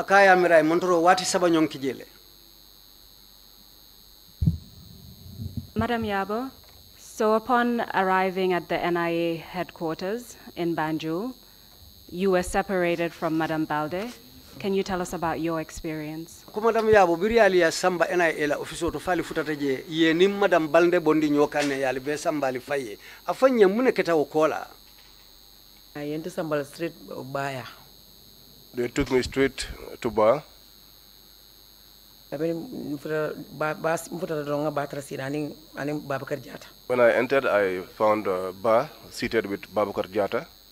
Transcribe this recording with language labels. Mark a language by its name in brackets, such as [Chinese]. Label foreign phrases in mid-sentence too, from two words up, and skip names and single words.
[English] Madam Yarbou, so upon arriving at the NIA headquarters in Banjul, you were separated from Madam Balde. Can you tell us about your experience? [Mandingo] Madam Yarbou biriali ya samba NIA la office to fali futata je ye nim Madam Balde bondi nyokane yali be samba li faye afanya mune keta okola. [English] I went to Sambal Street Baya. They took me straight to Bar. When I entered, I found Bar seated with Babakar Jata.